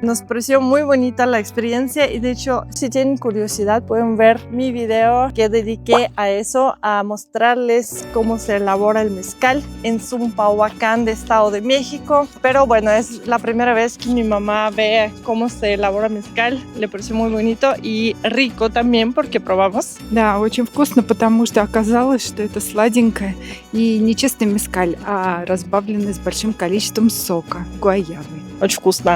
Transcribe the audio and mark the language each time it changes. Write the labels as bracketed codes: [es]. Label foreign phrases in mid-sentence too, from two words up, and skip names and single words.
[es] Nos pareció muy bonita la experiencia y de hecho, si tienen curiosidad pueden ver mi video que dediqué a eso, a mostrarles cómo se elabora el mezcal en Zumpahuacán de Estado de México. Pero bueno, es la primera vez que mi mamá ve cómo se elabora mezcal. Le pareció muy bonito y rico también porque probamos. [ru] Да, очень вкусно, потому что оказалось, что это сладенькое и не чистый мескаль, а разбавленный с большим количеством сока гуайавы. Очень вкусно.